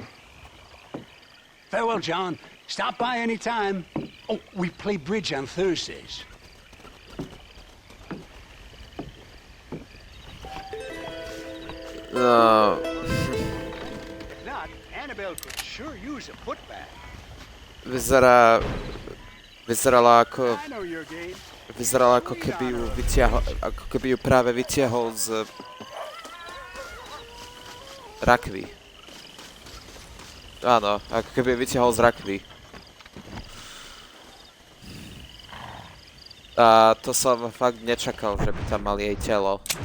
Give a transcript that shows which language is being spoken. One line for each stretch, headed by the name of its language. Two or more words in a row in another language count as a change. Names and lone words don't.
English: Farewell, John. Stop by any time. Oh, we play bridge on Thursdays. No. If not, Annabelle could sure use a putback.
Slovak: Vyzerala ako...
English: I know your game.
Slovak: Vyzerala ako keby ju práve vytiahol z rakvy. Áno, ako keby ju vytiahol z rakvy. A to som fakt nečakal, že by tam mali jej telo.